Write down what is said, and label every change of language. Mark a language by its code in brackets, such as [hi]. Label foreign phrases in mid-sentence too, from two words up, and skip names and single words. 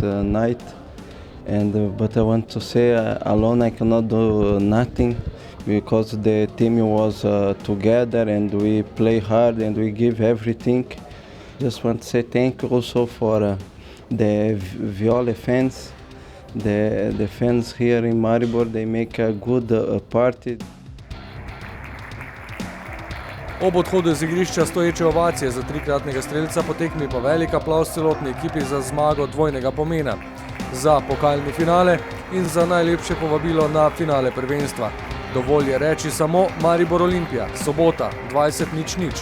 [en] night, but I want to say alone I cannot do nothing because the team was together and we play hard and we give everything. Just want to say thank you also for the Viola fans, the fans here in Maribor. They make a good party. [sl] Ob odhodu iz igrišča stoječe ovacije za 3-kratnega strelca, po tekmi pa velik aplavz celotni ekipi za zmago dvojnega pomena. Za pokalni finale in za najlepše povabilo na finale prvenstva. Dovolj je reči samo Maribor Olimpija, sobota 20:00.